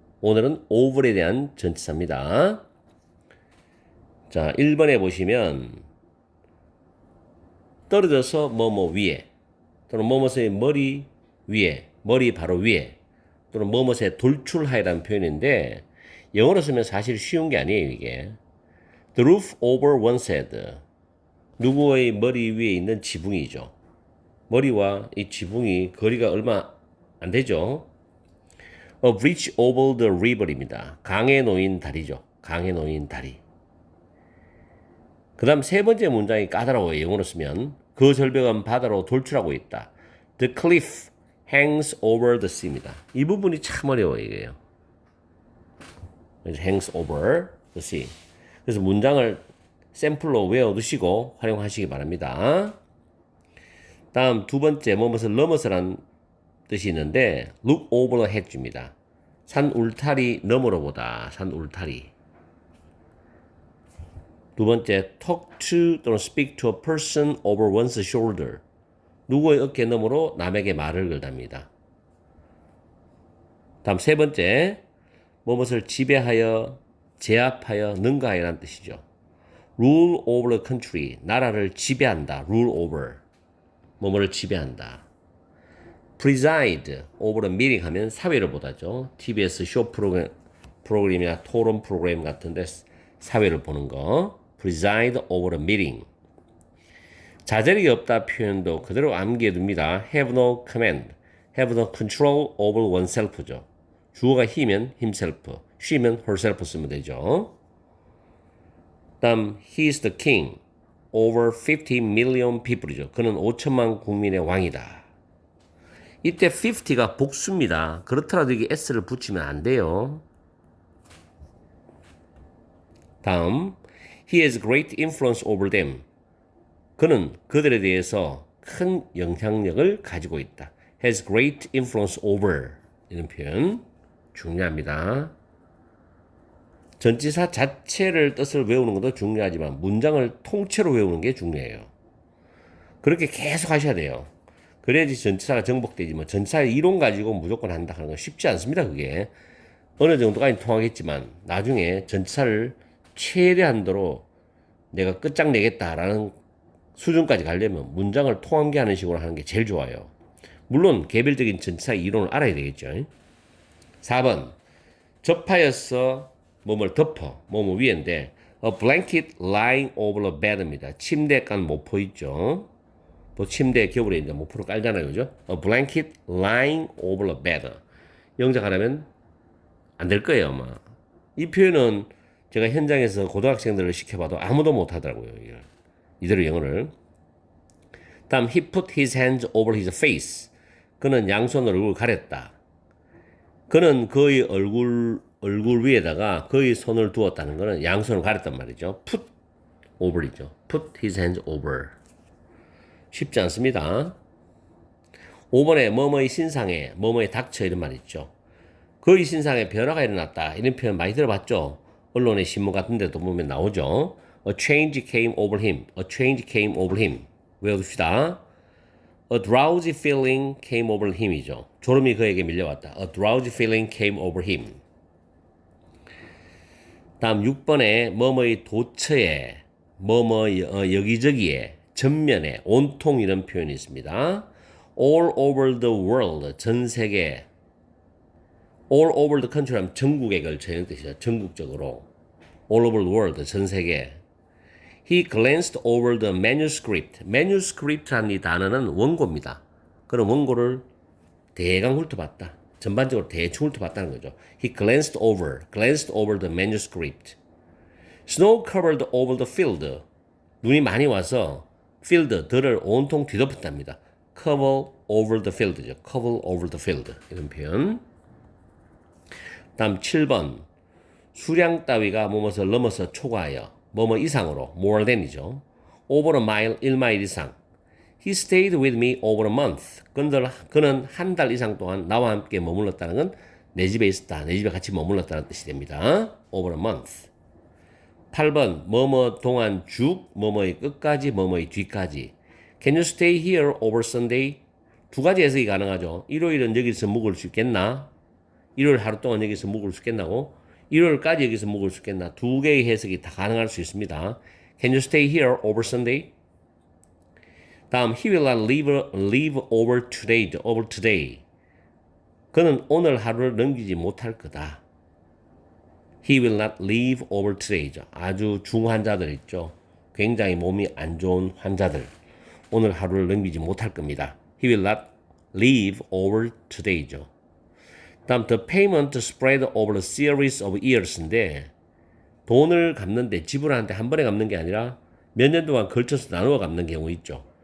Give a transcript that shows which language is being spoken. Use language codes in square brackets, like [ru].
[ko] 오늘은 over에 대한 전치사입니다. 자, 1번에 보시면 떨어져서 뭐뭐 위에 또는 뭐뭐의 머리 위에, 머리 바로 위에 또는 뭐뭐에 돌출하이라는 표현인데 영어로 쓰면 사실 쉬운 게 아니에요. 이게 [en] The roof over one's head [ko] 누구의 머리 위에 있는 지붕이죠. 머리와 이 지붕이 거리가 얼마 안 되죠. [en] A bridge over the river입니다. [ko] 강에 놓인 다리죠. 강에 놓인 다리. 그 다음 세 번째 문장이 까다로워요. 영어로 쓰면 그 절벽은 바다로 돌출하고 있다. [en] The cliff hangs over the sea입니다. [ko] 이 부분이 참 어려워요. 이게요. [en] hangs over the sea. [ko] 그래서 문장을 샘플로 외워두시고 활용하시기 바랍니다. 다음 두 번째 뭐뭇을 넘어서란 뜻이 있는데 [en] look over the hedge [ko] 입니다. 산 울타리 너머로 보다. 산 울타리. [en] 두 번째 talk to 또는 speak to a person over one's shoulder. [ko] 누구의 어깨 너머로 남에게 말을 걸답니다. 다음 세 번째 뭐뭇을 지배하여 제압하여 능가하여라는 뜻이죠. [en] rule over the country, [ko] 나라를 지배한다. [en] rule over, [ko] 뭐뭐를 지배한다. [en] preside over the meeting [ko] 하면 사회를 보다죠. TBS 쇼 프로그램이나 토론 프로그램 같은데 사회를 보는 거. [en] preside over the meeting. [ko] 자제력이 없다 표현도 그대로 암기해둡니다. [en] have no command, have no control over oneself죠. [ko] 주어가 he면 himself, she면 herself 쓰면 되죠. [en] 다음 he is the king over 50 million people이죠. [ko] 그는 5천만 국민의 왕이다. 이때 50가 복수입니다. 그렇더라도 이게 s를 붙이면 안 돼요. [en] 다음 he has great influence over them. [ko] 그는 그들에 대해서 큰 영향력을 가지고 있다. [en] has great influence over [ko] 이런 표현 중요합니다. 전치사 자체를 뜻을 외우는 것도 중요하지만 문장을 통째로 외우는 게 중요해요. 그렇게 계속 하셔야 돼요. 그래야지 전치사가 정복되지 뭐 전치사의 이론 가지고 무조건 한다 하는 건 쉽지 않습니다. 그게 어느 정도까지 통하겠지만 나중에 전치사를 최대한도로 내가 끝장내겠다라는 수준까지 가려면 문장을 통함계하는 식으로 하는 게 제일 좋아요. 물론 개별적인 전치사 이론을 알아야 되겠죠. 4번 접하여서 뭐뭘 덮어 뭐뭐 위인데 [en] a blanket lying over the bed [ko] 입니다. 침대에 깐 모포 있죠. 뭐 침대 겨울에 이제 모포를 깔잖아요, 그죠? a blanket lying over the bed. 영작하려면 안 될 거예요, 아마. 이 표현은 제가 현장에서 고등학생들을 시켜봐도 아무도 못 하더라고요. 이대로 영어를. [en] 다음 he put his hands over his face. [ko] 그는 양손으로 얼굴을 가렸다. 그는 그의 얼굴 위에다가 그의 손을 두었다는 것은 양손을 가렸단 말이죠. [en] put over이죠. put his hands over. [ko] 쉽지 않습니다. 5번에 뭐뭐의 신상에 뭐뭐의 닥쳐 이런 말 있죠. 그의 신상에 변화가 일어났다. 이런 표현 많이 들어봤죠. 언론의 신문 같은 데도 보면 나오죠. [en] A change came over him. A change came over him. 외워둡시다. A drowsy feeling came over him이죠. [ko] 졸음이 그에게 밀려왔다. [en] A drowsy feeling came over him. [ko] 다음 6번에 뭐뭐의 도처에 뭐뭐 여기저기에 전면에 온통 이런 표현이 있습니다. [en] All over the world [ko] 전 세계 [en] all over the country [ko] 하면 전국에 걸쳐 있는 뜻이죠. 전국적으로 [en] all over the world [ko] 전 세계. [en] He glanced over the manuscript. [ko] manuscript라는 이 단어는 원고입니다. 그런 원고를 대강 훑어봤다. 전반적으로 대충 훑어봤다는 거죠. [en] He glanced over the manuscript. Snow covered over the field. [ko] 눈이 많이 와서 field, 들을 온통 뒤덮었답니다. [en] Cover over the field죠. Cover over the field. [ko] 이런 표현. 다음 7번. 수량 따위가 뭐뭇을 넘어서 초과하여 뭐뭐 이상으로 more than이죠. [en] over a mile, [ko] 1마일 이상. [en] He stayed with me over a month. [ko] 그는 한 달 이상 동안 나와 함께 머물렀다는 건 내 집에 있었다. 내 집에 같이 머물렀다는 뜻이 됩니다. over a month. 8번 뭐뭐 동안 쭉 뭐뭐의 끝까지 뭐뭐의 뒤까지. [en] Can you stay here over Sunday? [ko] 두 가지 해석이 가능하죠. 일요일은 여기서 묵을 수 있겠나? 일요일 하루 동안 여기서 묵을 수 있겠나고? 일요일까지 여기서 묵을 수 있겠나? 두 개의 해석이 다 가능할 수 있습니다. [en] Can you stay here over Sunday? 다음 he will not leave over today. over today. [ko] 그는 오늘 하루를 넘기지 못할 거다. [en] He will not leave over today. [ko] 아주 중환자들 있죠. 굉장히 몸이 안 좋은 환자들. 오늘 하루를 넘기지 못할 겁니다. [en] He will not leave over today죠. [ko] 다음 [en] the payment spread over a series of years [ko] 인데 돈을 갚는데 지불하는데 한 번에 갚는 게 아니라 몇 년 동안 걸쳐서 나누어 갚는 경우 있죠.